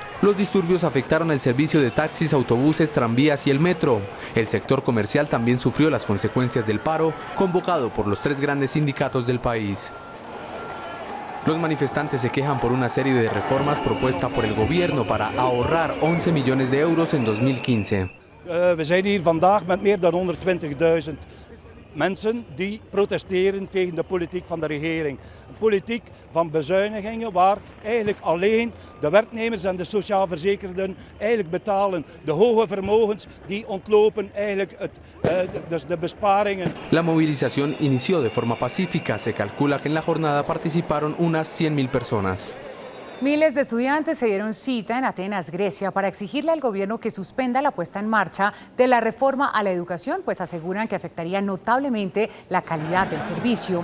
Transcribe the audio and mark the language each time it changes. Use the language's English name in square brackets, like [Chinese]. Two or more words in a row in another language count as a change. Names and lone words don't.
[Spanish] Los disturbios afectaron el servicio de taxis, autobuses, tranvías y el metro. El sector comercial también sufrió las consecuencias del paro convocado por los 3 grandes sindicatos del país. Los manifestantes se quejan por una serie de reformas propuestas por el gobierno para ahorrar 11 millones de euros en 2015. [Dutch] We zijn hier vandaag met meer dan 120.000 mensen die protesteren tegen de politiek van de regering. Een politiek van bezuinigingen waar eigenlijk alleen de werknemers en de sociaal verzekerden eigenlijk betalen. De hoge vermogens die ontlopen eigenlijk dus de besparingen. [Spanish] La movilización inició de forma pacífica. Se calcula que en la jornada participaron unas 100.000 personas. Miles de estudiantes se dieron cita en Atenas, Grecia, para exigirle al gobierno que suspenda la puesta en marcha de la reforma a la educación, pues aseguran que afectaría notablemente la calidad del servicio.